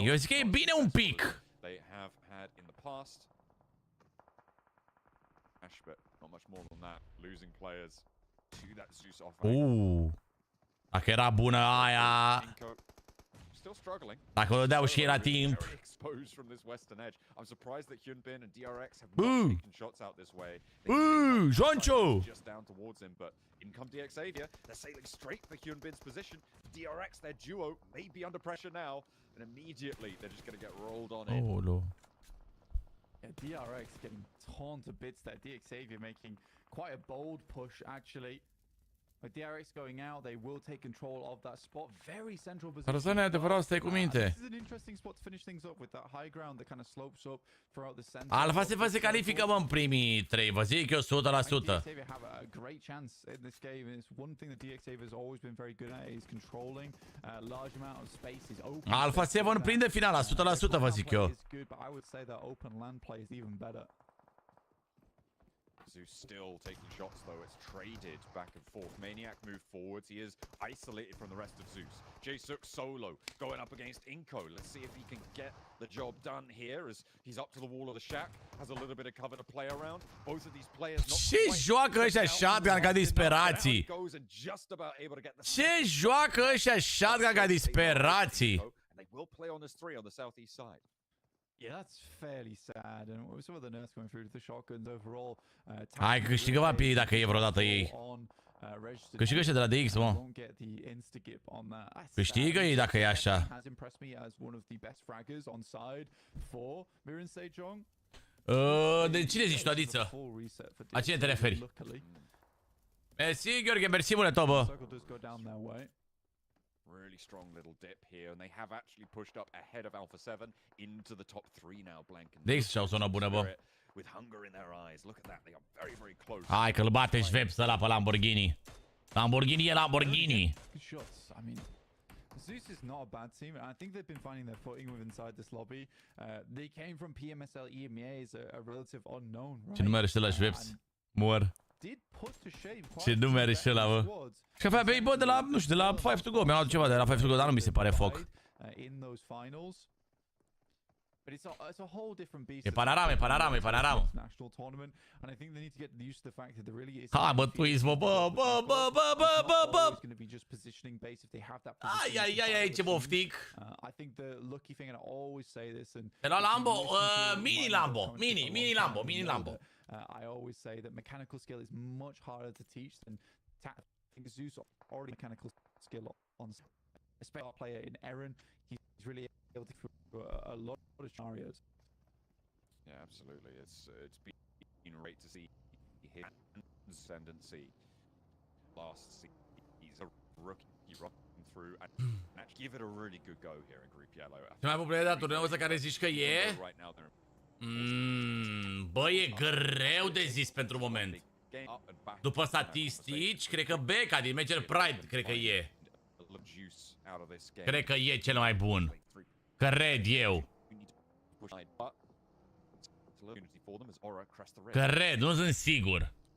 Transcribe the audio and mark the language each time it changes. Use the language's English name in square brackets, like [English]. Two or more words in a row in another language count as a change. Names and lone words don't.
[Romanian] Eu zic că e bine un pic. Dacă era bună aia. Dacă o dădeau și era timp. Joncho! [English] In come Decisive, they're sailing straight for Hyunbin's position. DRX, their duo, may be under pressure now, and immediately they're just going to get rolled on in. Oh, no. Yeah, DRX getting torn to bits there. Decisive making quite a bold push, actually. With DRX going out, they will take control of that spot. Very central position. [Romanian] Răzăne, adevărat, stai cu minte. [English] This is an interesting spot to finish things up with that high ground that kind of slopes up throughout the center. [Romanian] Alfa se califică, mă, în primii 3, vă zic eu 100%. [English] Decisive have a great chance in this game. It's one thing that Decisive has always been very good at is controlling large amount of spaces. [Romanian] Alfa 7 prinde finala 100%, vă zic eu. [English] But I would say that open land play is even better. Zeus still taking shots though, it's traded back and forth. Maniac moved forwards, he is isolated from the rest of Zeus. J-Suk solo, going up against Inko. Let's see if he can get the job done here as he's up to the wall of the shack. Has a little bit of cover to play around. Both of these players not [Romanian] Ce joacă ăștia shotgun ca disperații? Ce joacă ăștia shotgun ca disperații? [English] And they will play on this 3 on the southeast side. Yeah, that's fairly sad. And some of the nerfs going through to the shotguns overall. [Romanian] Hai, câștigă vampii dacă e vreodată ei. Câștigă ăștia de la DX, mă. Câștigă ei dacă e așa. De cine zici tu, Adiță? La cine te referi? Mersi, Gheorghe, mersi, mule, tobă. [English] Really strong little dip here, and they have actually pushed up ahead of Alpha 7 into the top 3 now. Blank and [Romanian] DX și-au sunat bună, bă. [English] with hunger in their eyes. Look at that, they are very, very close. [Romanian] Hai că-l bate Schweppes ăla pe Lamborghini. Lamborghini e Lamborghini. [English] Good shots. I mean, Zeus is not a bad team. I think they've been finding their footing with inside this lobby. They came from PMSL EMEA as a relative unknown, right? [Romanian] Ce numer și ăla Schweppes? Mor. Ce numer și ăla, bă? Și avea bei, bă, de la, nu știu, de la 5 to go. Mi-a luat ceva de la 5 to go, dar nu mi se pare foc. E panorama, e panorama, e panorama. Hai, bă, twist, bă, bă, bă, bă, bă, bă, bă, bă. Ai, ai, ai, ai, ce boftic. De la Lambo, mini Lambo, mini Lambo, mini Lambo. [English] I always say that mechanical skill is much harder to teach than tactical. I think Zeus already mechanical skill on, especially our player in Eren. He's really able to do a lot of scenarios. Yeah, absolutely. It's been great to see his ascendancy. Last season, he's a rookie rocking through and actually give it a really good go here in Group Yellow. [Romanian] Ce mai popular de turneul ăsta care zici că e? Bă, e greu de zis pentru moment. După statistici, cred că Becca din Major Pride, cred că e. Cred că e cel mai bun. Cred eu. Cred, nu sunt sigur.